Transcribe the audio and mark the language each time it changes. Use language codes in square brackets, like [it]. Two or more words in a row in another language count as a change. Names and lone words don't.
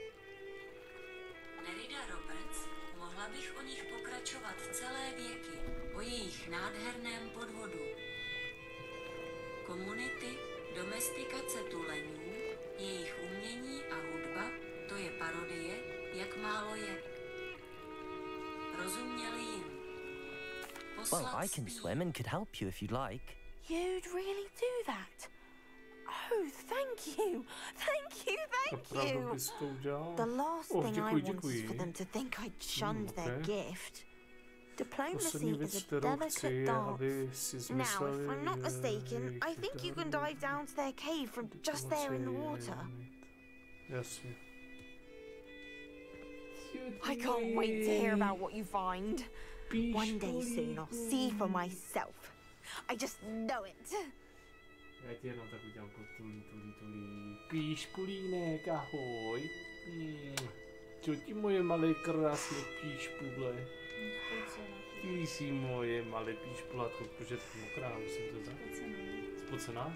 [cs] Nerida Roberts, mohla bych o nich pokračovat celé věky. o jejich nádherném podvodu. Komunity, domestikace tuleňů, jejich umění a hudba, to je parodie, jak málo je. Rozuměli jim. [en] Well, I can swim and could help you if you'd like. You'd really do that? Oh, thank you! Thank you, thank you! The last thing I want is for them to think I shunned their gift. Diplomacy is a delicate dance. Now, if I'm not mistaken, I think you can dive down to their cave from just there in the water. [cs] Jasně. [en] I can't wait to hear about what you find. One day soon I'll see for myself. I just know it. [cs] Já ti jenom tak udělám tulí. Píšpulínek, ahoj. Čo ti moje malé krásné píšpule? Ty jsi moje malé píšpulatko, protože to je mokrá, musím to říct. Spocená?